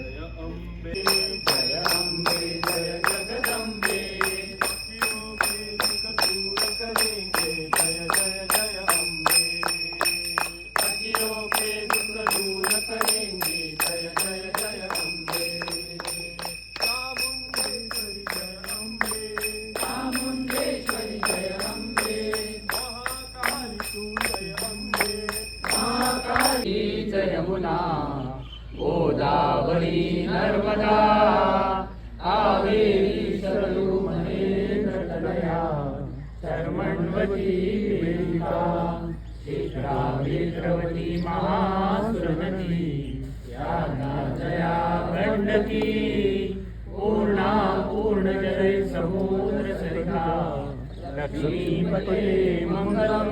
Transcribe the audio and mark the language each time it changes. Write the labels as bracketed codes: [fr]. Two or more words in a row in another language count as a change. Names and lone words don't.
[hi] जय अम्बे जय जगदम्बे भक्तियों के दुख दूर करेंगे जय जय जय अम्बे भक्तियों के दुख दूर करेंगे जय जय जय अम्बे चामुंडेश्वरी जय अम्बे चामुंडेश्वरी जय अम्बे महाकाली तू जय अम्बे महाकाली [sa] जय यमुना गोदावरी नर्मदा कावेरी सरयू महेन्द्रतनया शर्मण्वती वेदिका शिप्रा नेत्रवती महासुरमती यादा जया गण्डकी पूर्णा पूर्णजय समुद्र सरिता लक्ष्मीपते मंगलम्।